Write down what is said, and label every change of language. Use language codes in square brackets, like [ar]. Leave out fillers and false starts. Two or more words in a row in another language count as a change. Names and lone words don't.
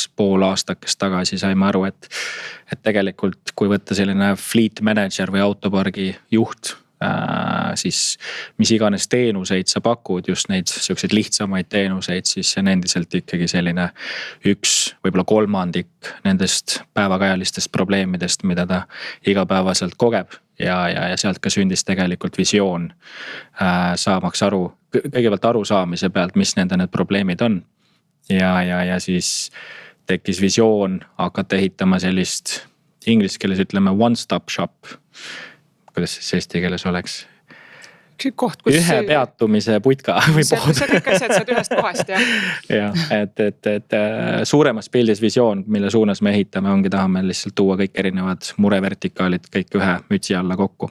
[et] pool aastakest tagasi saime aru, et tegelikult kui võtta selline [en] fleet manager [et] või autopargi juht, siis mis iganes teenuseid sa pakud, just neid selliseid lihtsamaid teenuseid, siis see on endiselt ikkagi selline 1, võib-olla 3 nendest päevakajalistest probleemidest, mida ta igapäevaselt kogeb. Ja sealt ka sündis tegelikult visioon saamaks aru, kõigepealt aru saamise pealt, mis nende need probleemid on. Ja siis tekkis visioon hakata ehitama sellist inglise keeles ütleme [en] one-stop shop. [et] Kuidas siis eesti keeles oleks? Koht, kus ühe peatumise putka või pood. See kõik asjad saad ühest kohast, jah. Ja, et suuremas pildis visioon, mille suunas me ehitame, ongi tahame lihtsalt tuua kõik erinevad murevertikaalid kõik ühe mütsi alla kokku.